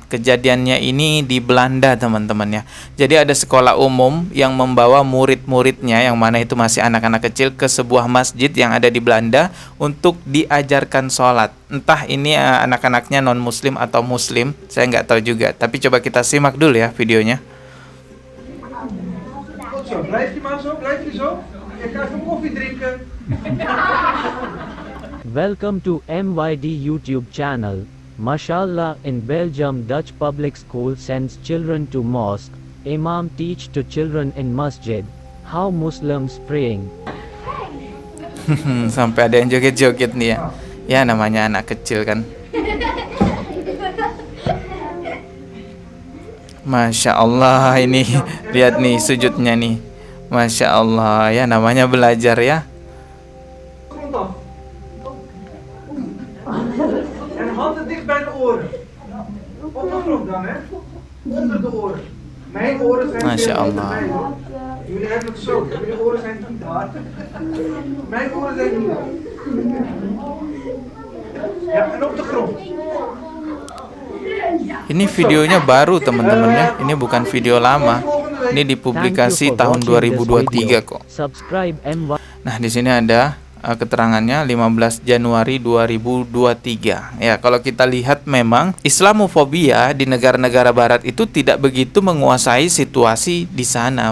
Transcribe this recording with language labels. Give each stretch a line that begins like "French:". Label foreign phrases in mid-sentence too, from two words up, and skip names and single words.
Indonesian: Kejadiannya ini di Belanda, teman-teman ya. Jadi ada sekolah umum yang membawa murid-muridnya yang mana itu masih anak-anak kecil ke sebuah masjid yang ada di Belanda untuk diajarkan sholat. Entah ini anak-anaknya non-muslim atau muslim, saya nggak tahu juga. Tapi coba kita simak dulu ya videonya.
English: Welcome to MYD YouTube channel. Mashallah, in Belgium Dutch public school sends children to mosque. Imam teach to children in masjid how Muslims praying.
Indonesian: Sampai ada yang joget-joget nih ya. Ya namanya anak kecil kan.
Arabic: ما شاء الله
Indonesian: ini lihat nih sujudnya nih.
Arabic: ما شاء الله
Indonesian: ya namanya belajar ya.
Dutch: En handen dicht bij de oren. Op de grond dan, hè? Onder de oren. Mijn oren zijn Masya veel Allah. bij, hoor. Jullie hebben het zo. Jullie oren zijn niet hard. Mijn oren zijn niet hard. Ja, en op de grond.
Indonesian: Ini videonya baru teman-teman ya. Ini bukan video lama. Ini dipublikasi tahun 2023 kok. Subscribe MYD. Nah, di sini ada keterangannya 15 Januari 2023. Ya, kalau kita lihat memang Islamofobia di negara-negara barat itu tidak begitu menguasai situasi di sana.